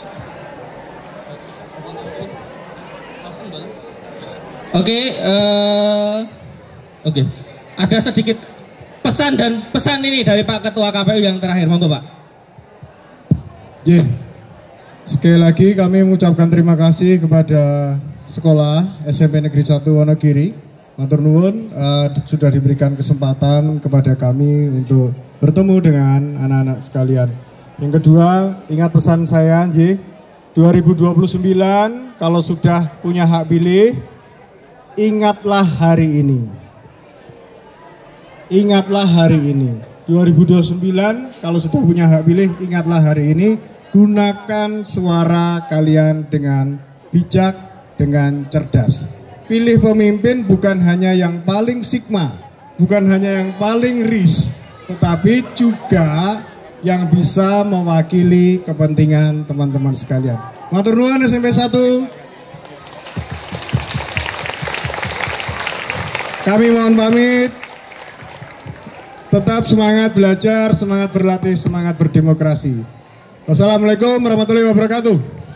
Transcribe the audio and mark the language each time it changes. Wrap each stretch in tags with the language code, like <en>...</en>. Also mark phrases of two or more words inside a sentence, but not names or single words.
<id>Oke. Ada sedikit pesan ini dari Pak Ketua KPU yang terakhir, monggo Pak. Sekali lagi kami mengucapkan terima kasih kepada sekolah SMP Negeri 1 Wonogiri.</id> <jv>Matur nuwun</jv> <id>sudah diberikan kesempatan kepada kami untuk bertemu dengan anak-anak sekalian. Yang kedua, ingat pesan saya, 2029 kalau sudah punya hak pilih, ingatlah hari ini. ingatlah hari ini. 2029 kalau sudah punya hak pilih, ingatlah hari ini. Gunakan suara kalian dengan bijak, dengan cerdas. Pilih pemimpin bukan hanya yang paling sigma, bukan hanya yang paling ris, tetapi juga yang bisa mewakili kepentingan teman-teman sekalian.</id> <jv>Matur nuwun</jv> <id>SMP 1. Kami mohon pamit. Tetap semangat belajar, semangat berlatih, semangat berdemokrasi.</id> <ar>والسلام عليكم ورحمة الله وبركاته.</ar>